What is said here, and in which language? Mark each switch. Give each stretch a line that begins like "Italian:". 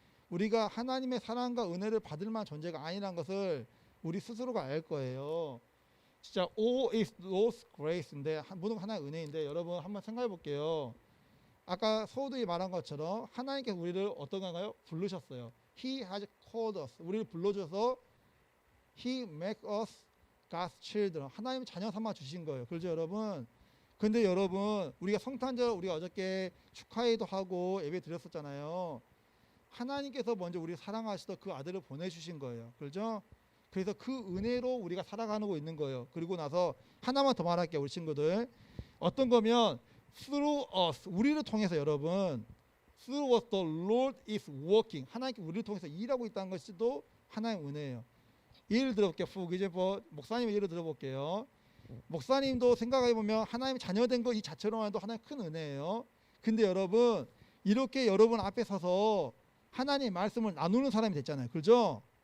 Korean: 우리가 하나님의 사랑과 은혜를 받을 만한 존재가 아니라는 것을 우리 스스로가 알 거예요. 진짜
English: all is Lord's grace
Korean: 인데 모든 하나의 은혜인데 여러분 한번 생각해 볼게요. 아까 서우들이 말한 것처럼 하나님께서 우리를 어떤 건가요? 부르셨어요.
English: He has called us.
Korean: 우리를 불러줘서
English: He make us God's children.
Korean: 하나님의 자녀 삼아 주신 거예요. 그렇죠 여러분? 근데 여러분 우리가 성탄절 우리가 어저께 축하회도 하고 예배 드렸었잖아요. 하나님께서 먼저 우리를 사랑하시던 그 아들을 보내주신 거예요. 그렇죠? 그래서 그 은혜로 우리가 살아가고 있는 거예요. 그리고 나서 하나만 더 말할게요. 우리 친구들. 어떤 거면
English: through us.
Korean: 우리를 통해서 여러분
English: through us the Lord is working.
Korean: 하나님께서 우리를 통해서 일하고 있다는 것도 하나의 은혜예요. 예를 들어볼게요. 이제 목사님의 예를 들어볼게요. 목사님도 생각해보면 하나님의 자녀된 거 이 자체로만도 하나의 큰 은혜예요. 근데 여러분 이렇게 여러분 앞에 서서 하나님의 말씀을 나누는 사람이 됐잖아요. 그렇죠?